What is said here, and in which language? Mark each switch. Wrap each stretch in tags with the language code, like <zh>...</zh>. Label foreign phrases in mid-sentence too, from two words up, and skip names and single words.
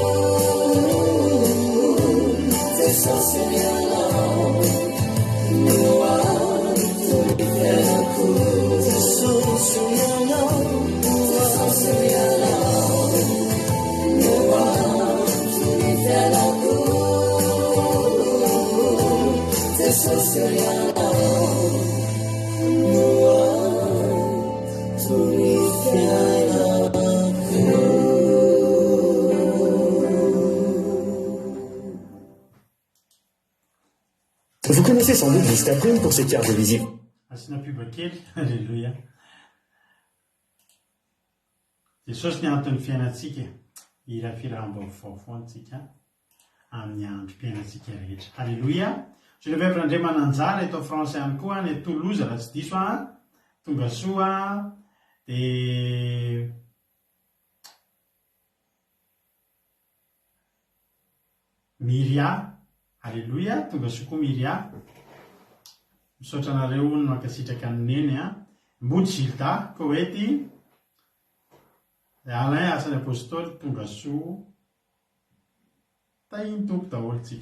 <mg>Jesosy ianao no antony fiainako Jesosy ianao Jesosy ianao no antony fiainako Jesosy ianao</mg> <fr>Vous connaissez sans doute Vistacom pour ses cartes de visite.</fr> <mg>Asina pibakely, alléluia. Jesosy ny antony fiainantsika, irafirahambaovao foantsika amin'ny androm-piainantsika rehetra. Alléluia.</mg> <fr>Je le vais prendre</fr> <mg>mananjara eto français ihany koa ny Toulouse raha tsy diso tonga soa dia Miria. Alléluia, tonga soa koa Miria. Misaotra anareo no mankasitraka ny neny Mbody Gilda Koety, Alain asany apôstôly tonga soa tahiny tompo daholontsika.</mg>